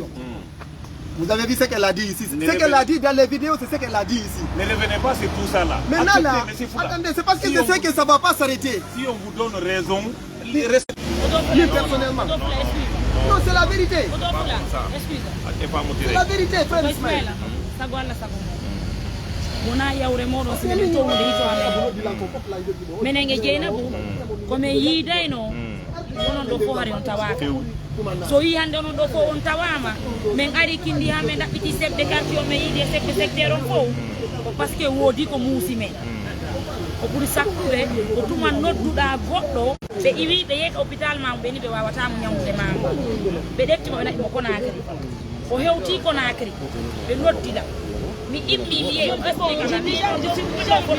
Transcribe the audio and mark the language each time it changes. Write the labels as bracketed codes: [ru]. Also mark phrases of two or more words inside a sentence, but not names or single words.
[fr] Vous avez vu ce qu'elle a dit ici. Ce qu'elle a dit dans les vidéos, c'est ce qu'elle a dit ici. Ne revenez pas sur tout ça là. Maintenant là, attendez, c'est parce que je sais que ça ne va pas s'arrêter. Si on vous donne raison, lui personnellement. Non, c'est la vérité. C'est la vérité, frère Ismaël. [ff] Mona yawre moɗon sine to wonde hito amen menen e Dieynabou komin yiidayno onon ɗo fof hari on tawaka so yi hande onon ɗo fof on tawama min ari kindi ha min ɗaɓɓiti [fr] chef de quartier [ff] o min yiide [fr] chef de secteur [ff] on fof par ce que woodi ko muusi men ko ɓuri sakkude ko tuma nodduɗa goɗɗo ɓe iwi ɓe yeehi hôpital mamo ɓe ni ɓe wawatamo ñamude mamo ɓe ɗeftimo ɓe naɗimo Conakry o hewti Conakry ɓe noddiɗa mi immi mi yeehi explication mi ɗon kono